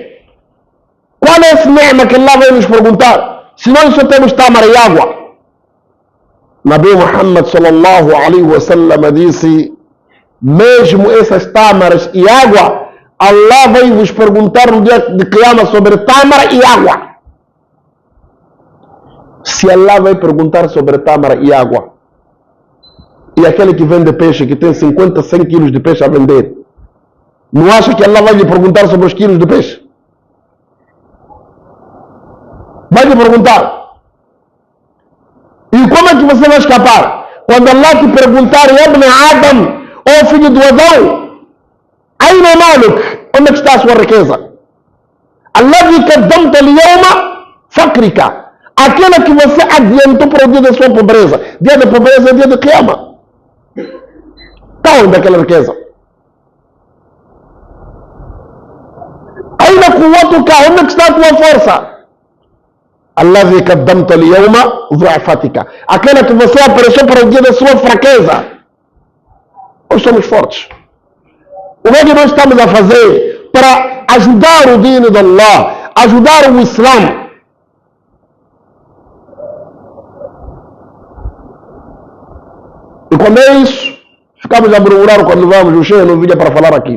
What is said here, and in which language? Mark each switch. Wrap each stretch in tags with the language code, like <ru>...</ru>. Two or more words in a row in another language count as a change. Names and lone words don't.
<pt>Qual é esse ni'ma que Allah vai nos perguntar? Se nós só temos tâmara e água. Nabi Muhammad</pt> <ar>صلى الله عليه وسلم</ar> <pt>disse, mesmo essas tâmaras e água, Allah vai vos perguntar no dia de Qiyamah sobre tâmara e água. Se Allah vai perguntar sobre tâmara e água, e aquele que vende peixe, que tem 50, 100 quilos de peixe a vender, não acha que Allah vai lhe perguntar sobre os quilos de peixe? Vai lhe perguntar. E como é que você vai escapar? Quando Allah te perguntar,</pt> <ar>ابن آدم,</ar> <pt>ó filho do Adão,</pt> <ar>أين مالك,</ar> <pt>onde está a sua riqueza?</pt> <ar>الذي قدمت اليوم فقرك.</ar> <pt>Aquela que você adiantou para o dia da sua pobreza. Dia da pobreza é dia de Qiyamah. Está onde aquela riqueza?</pt> <ar>أين قوتك,</ar> <pt>onde está a tua força?</pt> <ar>الذي قدمت اليوم ضعفك.</ar> <pt>Aquela que você apareceu para o dia da sua fraqueza. Nós somos fortes. O que é que nós estamos a fazer para ajudar o dino de Allah, ajudar o Islã? E quando é isso, ficamos a murmurar quando vamos, o Sheikh não vinha para falar aqui.</pt>